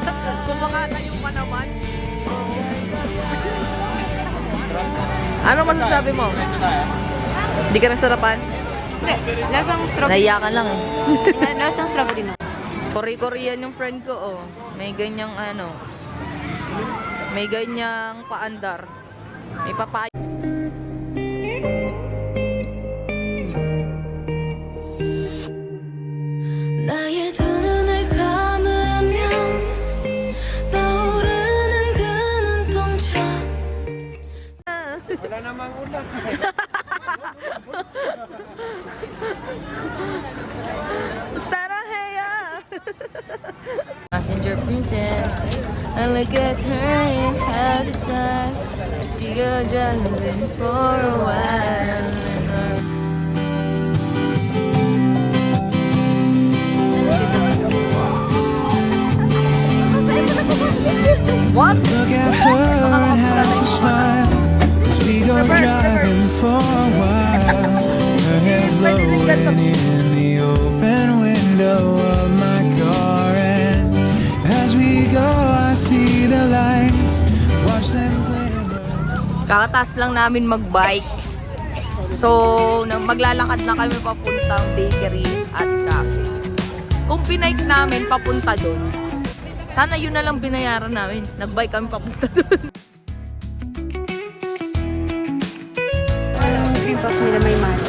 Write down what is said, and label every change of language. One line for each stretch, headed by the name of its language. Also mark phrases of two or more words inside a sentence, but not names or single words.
Filipino: Kung makalayo ka naman. Ano masasabi mo? Hindi ka nasarapan? Hindi. Lasang strawberry. Naiya ka lang eh. Lasang strawberry no. Korean yung friend ko oh. May ganyang ano. May ganyang paandar. May papaya.
Korean: 나의 두 눈을 감으면 떠오르는 그 눈동자
Filipino: Wala namang ulan. Sarahaya!
English: Passenger princess. I look at her and have the sun. I see her driving for a while. What? Look at her and have to smile as we go driving for a while. Her hair blowing in the open window of my car, and as we go, I see the lights. Watch them glimmer.
Filipino: Kakataas lang namin mag-bike. So, maglalakad na kami papuntang bakery at cafe. Kung pinike namin papunta doon, sana yun na lang binayaran namin. Nag-bike kami papunta doon.
English: Cream puff
Filipino: nila may matcha.